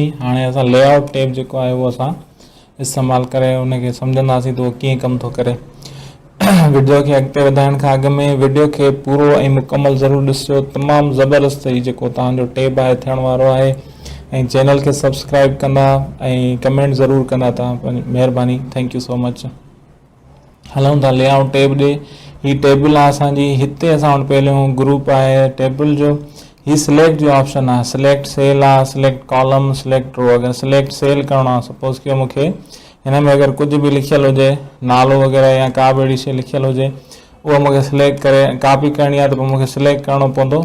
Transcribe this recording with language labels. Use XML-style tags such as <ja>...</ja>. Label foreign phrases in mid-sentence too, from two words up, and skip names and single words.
<sd>हाणे असां</sd> <en>layout tab</en> <sd>जेको आहे उहो असां इस्तेमालु करे उनखे सम्झंदासीं त उहो कीअं कमु थो करे। वीडियो खे अॻिते वधाइण खां अॻु में वीडियो खे पूरो ऐं मुकमल ज़रूरु ॾिसिजो। तमामु ज़बरदस्त ही जेको तव्हांजो टैब आहे थियण वारो आहे। ऐं चैनल खे सब्सक्राइब कंदा ऐं कमेंट ज़रूरु कंदा तव्हां, महिरबानी,</sd> <en>thank you so much.</en> <sd>हलूं था</sd> <en>layout tab</en> <sd>ॾे। ही टेबल आहे असांजी। हिते असां वटि पहिरियों ग्रुप आहे टेबल जो। ही सिलेक्ट जो ऑप्शन आहे।</sd> <en>select cell</en> <sd>आहे,</sd> <en>select column, select row.</en> <sd>अगरि</sd> <en>select cell</en> <sd>करणो आहे, सपोज़ कयो मूंखे हिन में अगरि कुझु बि लिखियलु हुजे, नालो वग़ैरह या का बि अहिड़ी शइ लिखियलु हुजे, उहा मूंखे सिलेक्ट करे कॉपी करणी आहे त पोइ मूंखे सिलेक्ट करणो पवंदो।</sd>